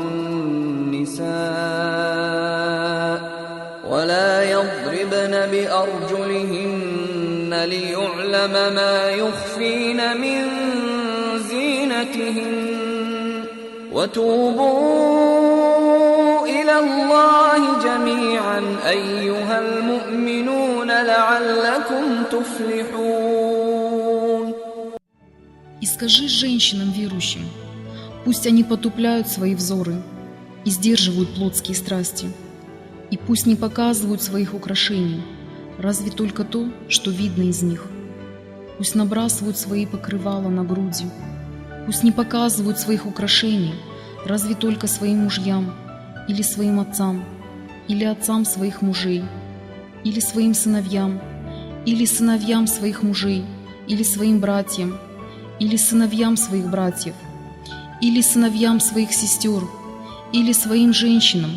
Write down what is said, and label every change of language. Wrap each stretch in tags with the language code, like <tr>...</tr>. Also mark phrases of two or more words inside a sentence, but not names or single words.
<ar>النساء ولا يضربن بأرجلهن ليعلم ما يخفين من زينتهن وتوبوا إلى الله جميعا أيها المؤمنون لعلكم تفلحون.</ar> <ru>И скажи женщинам верующим: пусть они потупляют свои взоры и сдерживают плотские страсти, и пусть не показывают своих украшений, разве только то, что видно из них. Пусть набрасывают свои покрывала на груди, пусть не показывают своих украшений, разве только своим мужьям, или своим отцам, или отцам своих мужей, или своим сыновьям, или сыновьям своих мужей, или своим братьям, или сыновьям своих братьев, или сыновьям своих сестер, или своим женщинам,</ru>